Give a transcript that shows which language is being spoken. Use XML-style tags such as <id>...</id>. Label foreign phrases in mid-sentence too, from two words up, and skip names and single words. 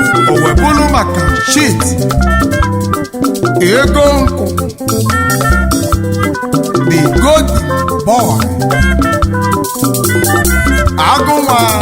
<ig>O wee bụrụ maka shit. Ego nkụ.</ig> <en>The golden boy.</en> <ig>Agụnwa.</ig>